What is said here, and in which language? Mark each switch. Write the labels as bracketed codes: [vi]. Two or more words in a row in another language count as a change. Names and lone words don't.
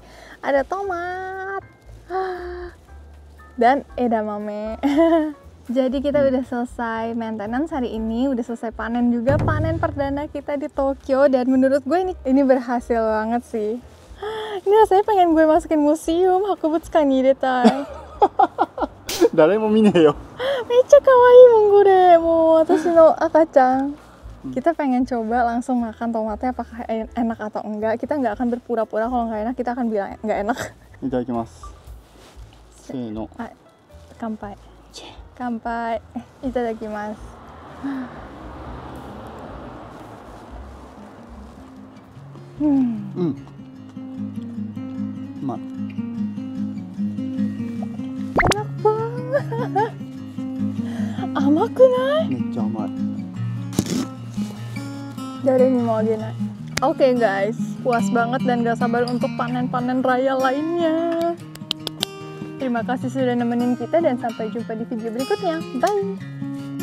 [id] Ada tomat dan edamame. Jadi kita udah selesai maintenance hari ini, udah selesai panen juga, panen perdana kita di Tokyo, dan menurut gue ini berhasil banget sih. Ini rasanya pengen gue masukin museum, [ja] 博物館に入れたい. 誰も見ねえよ。めっちゃ可愛いもんこれ、もう私の赤ちゃん。 [id] Kita pengen coba langsung makan tomatnya apakah enak atau enggak. Kita nggak akan berpura-pura kalau nggak enak, kita akan bilang nggak enak. [ja] いただきます。せーの。はい、乾杯。乾杯。いただきます。うん。うまい。 [id] enak banget. [ja] Amakunai? めっちゃ甘い。 Dari mau agenai. [id] Oke guys, puas banget dan gak sabar untuk panen-panen raya lainnya. Terima kasih sudah nemenin kita dan sampai jumpa di video berikutnya. Bye!